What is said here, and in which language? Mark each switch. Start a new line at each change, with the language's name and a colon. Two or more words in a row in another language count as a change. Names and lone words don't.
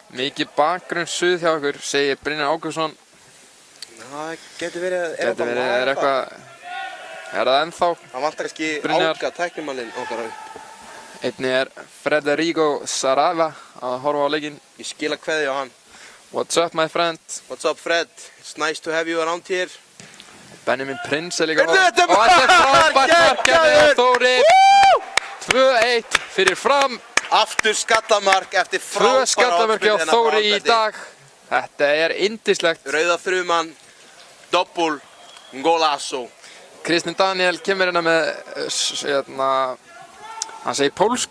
Icelandic: Mikið bakgrunn suð hjá okkur, segir Brynjar Ágústsson. Það getur verið, Er eitthvað, er það ennþá? Það vantar kannski Brynjar. Áka tæknimanninn okkar á. Einnig er Federico Sarava að horfa á leikinn. Ég skila kveðju á hann.
English: What's up my friend? What's up Fred? It's nice to have you around here.
Icelandic: Benjamin Prince er líka Heyrðu, þetta er og þetta er frábært mark geggjaður! eftir Þóri. 2-1 fyrir Fram. Aftur skallamark eftir 2 frábæra skallamark hjá áspyrnina Þóri frá í Alberti. dag. Þetta er yndislegt. Rauða þruman, doppul, golazo. Kristinn Daniel kemur hérna með, hann segir pólskur.